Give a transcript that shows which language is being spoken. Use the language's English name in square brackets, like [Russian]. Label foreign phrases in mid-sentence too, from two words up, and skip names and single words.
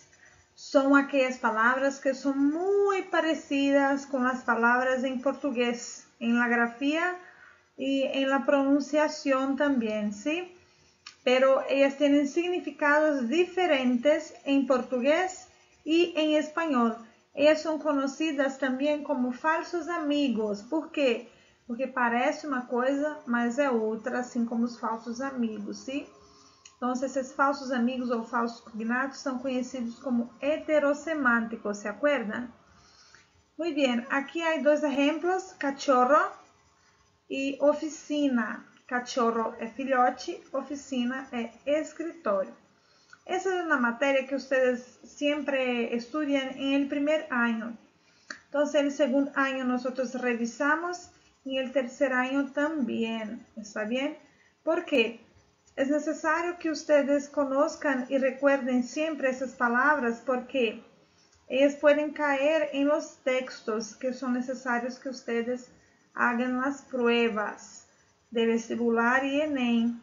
[Spanish] Son aquellas palabras que son muy parecidas con las palabras en portugués, en la grafía y en la pronunciación también, ¿sí? Pero ellas tienen significados diferentes en portugués y en español. Ellas son conocidas também como falsos amigos. [Portuguese] Por quê? Porque parece uma coisa, mas é outra, assim como os falsos amigos, sim? Então, esses falsos amigos ou falsos cognatos são conhecidos como heterosemânticos, [Spanish] ¿se acuerdan? Muy bien, [Portuguese] aqui há dois exemplos, cachorro e oficina. Cachorro é filhote, oficina é escritório. Essa é uma matéria que vocês sempre estudam em [Spanish] el primer año. [Portuguese] Então, [Spanish] el segundo año [Portuguese] nós revisamos e [Spanish] el tercer año [Portuguese] também. ¿Está bem? ¿Por quê? É necessário que vocês conozcan e recuerden sempre essas palavras porque elas podem cair em los textos que são necessários que vocês hagan as pruebas de vestibular e Enem.